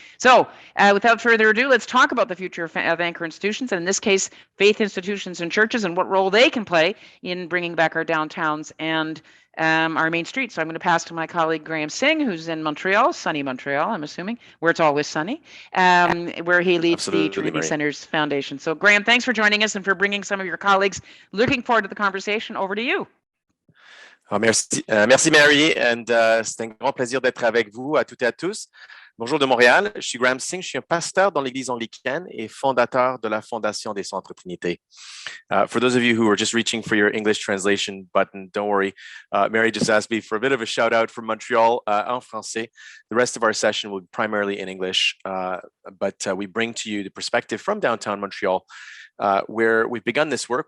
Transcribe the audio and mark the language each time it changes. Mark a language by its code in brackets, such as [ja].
[en] So without further ado, let's talk about the future of anchor institutions, and in this case, faith institutions and churches, and what role they can play in bringing back our downtowns and our main streets. So I'm going to pass to my colleague Graham Singh, who's in Montreal, sunny Montreal, I'm assuming, where it's always sunny, where he leads the Trinity Centers Foundation. So Graham, thanks for joining us and for bringing some of your colleagues. Looking forward to the conversation. Over to you. [fr] Merci Mary, et c'est un grand plaisir d'être avec vous à toutes et à tous. Bonjour de Montréal, je suis Graham Singh, je suis un pasteur dans l'église anglicane et fondateur de la Fondation des Centres Trinité. [en] For those of you who are just reaching for your English translation button, don't worry. Mary just asked me for a bit of a shout out from Montreal [fr] en français. [en] The rest of our session will be primarily in English, but we bring to you the perspective from downtown Montreal, where we've begun this work.